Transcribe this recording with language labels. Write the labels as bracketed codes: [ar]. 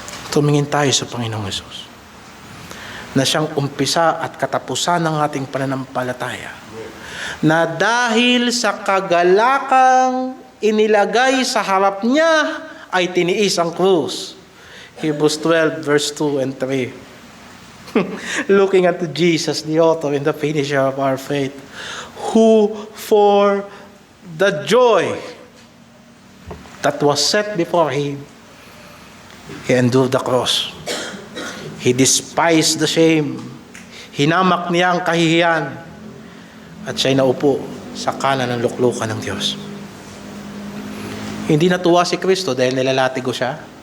[tl] Tumingin tayo sa Panginoong Hesus, na siyang umpisa at katapusan ng ating pananampalataya. Na dahil sa kagalakang inilagay sa harap niya, ay tiniis ang krus. [en] Hebrews 12 verse 2 and 3. Looking unto Jesus, the author and the finisher of our faith, who for the joy that was set before him, he endured the cross. He despised the shame. [tl] Hinamak niya ang kahihiyan. At siya'y naupo sa kanan ng luklukan ng Diyos. Hindi natuwa si Kristo dahil nilalatigo siya.